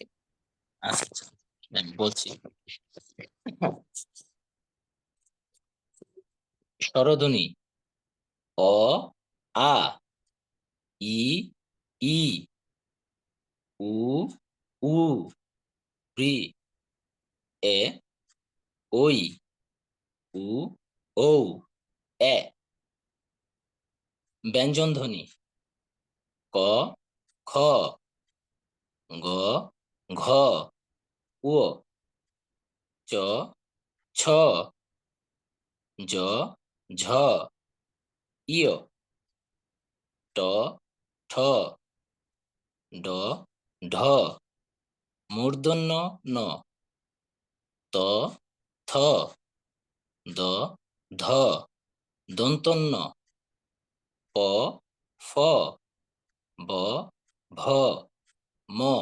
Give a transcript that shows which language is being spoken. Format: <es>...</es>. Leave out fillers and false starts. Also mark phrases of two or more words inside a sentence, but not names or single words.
<bn>আচ্ছা আচ্ছা, ম্যাম বলছি। স্বরধ্বনি অ, আ, ই, ই, উ, উ, ঋ, এ, ওই, উ, ঔ, এ। ব্যঞ্জনধ্বনি ক, খ, গ, ঘ, উ, চ, ছ, জ, ঝ, ইয়, ট, ঠ, ড, ঢ, মূর্ধন্য ন, ত, থ, দ, ধ, দন্তন্য প, ফ, ব, ভ, ম,</bn>